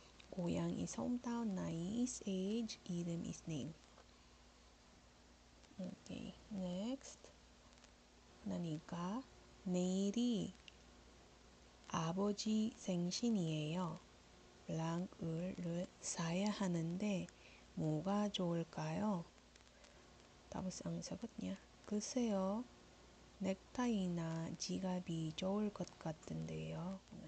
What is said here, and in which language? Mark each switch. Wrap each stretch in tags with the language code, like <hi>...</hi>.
<en>고향 is hometown, 나이 is age, 이름 is name. Okay, next.</en> <ko>나니까 내일이 아버지 생신이에요. 블랑크를 사야 하는데 뭐가 좋을까요?</ko> <tl>Tapos ang sagot niya,</tl> <ko>글쎄요. 넥타이나 지갑이 좋을 것 같은데요.</ko>